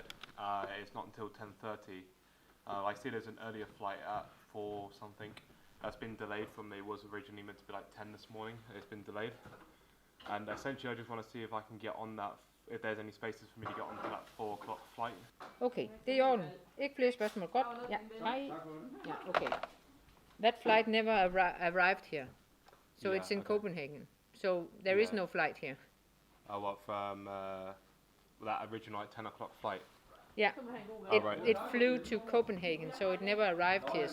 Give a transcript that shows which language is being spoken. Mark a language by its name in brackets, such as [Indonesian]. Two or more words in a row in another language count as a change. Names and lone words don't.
[English] It's not until 10:30. I see there's an earlier flight at 4 something. That's been delayed from it was originally meant to be like 10 this morning. It's been delayed. And essentially I just want to see if I can get on that, if there's any spaces for me to get onto that 4 o'clock flight. [Danish] Okay, det er i orden. Ikke flere spørgsmål. Godt. Ja, hej. Ja, okay. [English] That flight never arrived here. So Yeah, it's in okay. Copenhagen. So there is Yeah. no flight here. What from that original like 10 o'clock flight? Yeah. Oh, right. It flew to Copenhagen, so it never arrived here.